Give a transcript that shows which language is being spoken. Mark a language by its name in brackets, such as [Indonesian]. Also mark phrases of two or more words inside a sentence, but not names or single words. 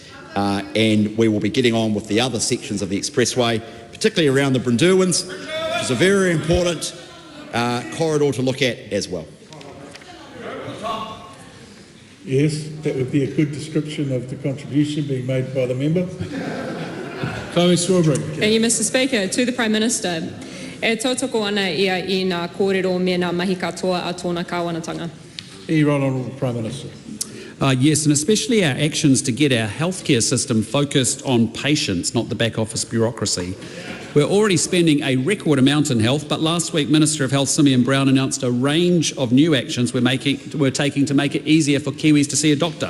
[English] And we will be getting on with the other sections of the expressway, particularly around the Brindurwins, which is a very important corridor to look at as well. Yes, that would be a good description of the contribution being made by the member. Chloe Swarbrick. Thank you, Mr Speaker. To the Prime Minister. [Māori] E tautoko ana ia I ngā kōrero me ngā mahi katoa a tōna kāwanatanga. [English] Right Honourable Prime Minister. Yes, and especially our actions to get our healthcare system focused on patients, not the back office bureaucracy. We're already spending a record amount in health, but last week Minister of Health Simeon Brown announced a range of new actions we're taking to make it easier for Kiwis to see a doctor.